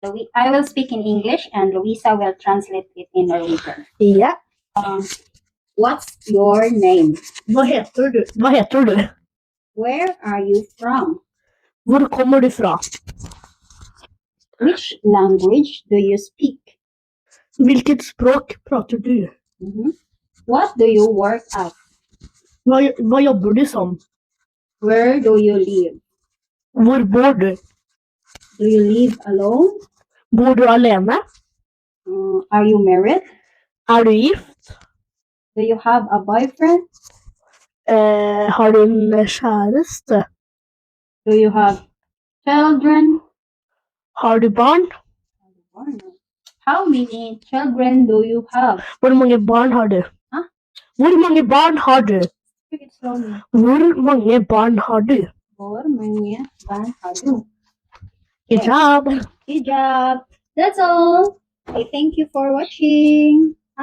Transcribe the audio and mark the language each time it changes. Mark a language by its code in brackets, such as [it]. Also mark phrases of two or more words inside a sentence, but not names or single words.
[en] I will speak in English and Louisa will translate it in Norwegian. [no] Ja. [en] What's your name? [no] Hva heter du? Hva heter du? [en] Where are you from? [no] Hvor kommer du fra? [en] Which language do you speak? [no] Hvilket språk prater du? [en] What do you work at? [no] Hva jobber du som? [en] Where do you live? [no] Hvor bor du? [en] Do you live alone? [no] Bor du alene? [en] Are you married? [no] Er du gift? [en] Do you have a boyfriend? [no] Har du en kjæreste? [en] Do you have children? [no] Har du barn? [en] How many children do you have? [no] Hvor mange barn har du? Hæ? Hvor mange barn har du? [en] Speak it slowly. [no] Hvor mange barn har du? Hvor mange barn har du? [en] Good job. Good job. That's all. Okay, thank you for watching.